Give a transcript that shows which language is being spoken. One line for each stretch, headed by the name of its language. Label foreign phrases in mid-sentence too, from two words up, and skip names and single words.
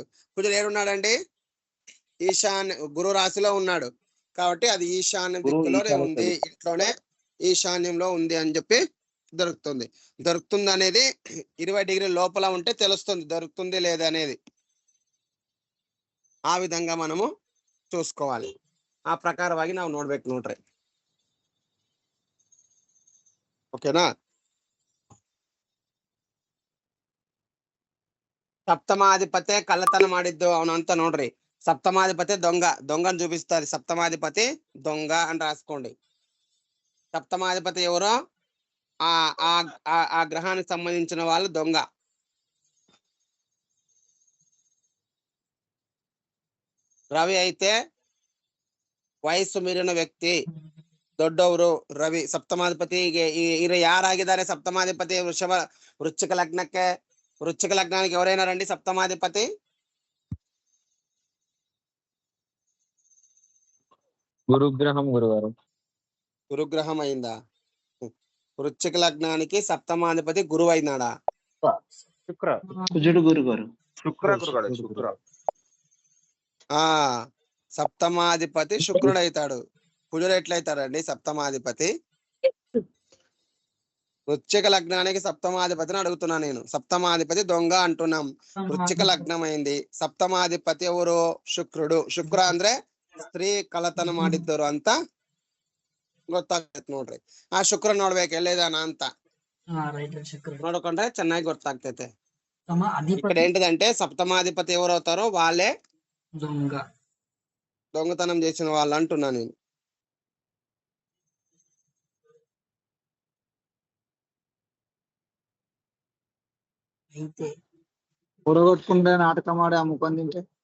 Telugu: కుజుడు ఏడున్నాడండి? ఈశాన్య గురు రాశిలో ఉన్నాడు. కాబట్టి అది ఈశాన్య దిక్కులోనే ఉంది, ఇంట్లోనే ఈశాన్యంలో ఉంది అని చెప్పి దొరుకుతుంది అనేది 20 డిగ్రీ లోపల ఉంటే తెలుస్తుంది దొరుకుతుంది లేదా అనేది. ఆ విధంగా మనము చూసుకోవాలి.
Kannada: ಆ ಪ್ರಕಾರವಾಗಿ ನಾವು ನೋಡ್ಬೇಕು ನೋಡ್ರಿ. ಓಕೆನಾ? ಸಪ್ತಮಾಧಿಪತಿ ಕಳ್ಳತನ ಮಾಡಿದ್ದು ಅವನು ಅಂತ ನೋಡ್ರಿ.
Telugu: సప్తమాధిపతి దొంగను చూపిస్తారు. సప్తమాధిపతి దొంగ అని రాసుకోండి. సప్తమాధిపతి ఎవరో ఆ గ్రహానికి సంబంధించిన వాళ్ళు దొంగ. రవి అయితే
Kannada: ವಯಸ್ಸು ಮೀರಿನ ವ್ಯಕ್ತಿ, ದೊಡ್ಡವರು ರವಿ. ಸಪ್ತಮಾಧಿಪತಿಗೆ ಯಾರಾಗಿದ್ದಾರೆ? ಸಪ್ತಮಾಧಿಪತಿ ವೃಶ್ಚಿಕ
Telugu: ಲಗ್ನಾనికి ఎవరైనా రండి సప్తమాధిపతి. గురుగ్రహం అయిందా? వృశ్చిక లగ్నానికి సప్తమాధిపతి గురువు అయినాడా? సప్తమాధిపతి శుక్రుడు అవుతాడు. కుజుడు ఎట్లయితాడండి సప్తమాధిపతి? వృశ్చిక లగ్నానికి సప్తమాధిపతిని అడుగుతున్నా నేను. సప్తమాధిపతి దొంగ అంటున్నాం. వృశ్చిక లగ్నం అయింది. సప్తమాధిపతి ఎవరు?
Kannada: ಶುಕ್ರ. ಶುಕ್ರ ಅಂದ್ರೆ ಸ್ತ್ರೀ ಕಳ್ಳತನ ಮಾಡಿದ್ದವರು ಅಂತ ಗೊತ್ತಾಗ್ತೈತೆ ನೋಡ್ರಿ. ಆ ಶುಕ್ರ ನೋಡ್ಬೇಕು ಎಲ್ಲಿದಾನ ಅಂತ ನೋಡ್ಕೊಂಡ್ರೆ ಚೆನ್ನಾಗಿ ಗೊತ್ತಾಗ್ತೈತೆ.
Telugu: ఇక్కడ ఏంటిదంటే సప్తమాధిపతి ఎవరు అవుతారో వాళ్ళే దొంగతనం చేసిన వాళ్ళు అంటున్నా నేను. కూడగొట్టుకుంటే నాటకం ఆడి అమ్ముకొని తింటే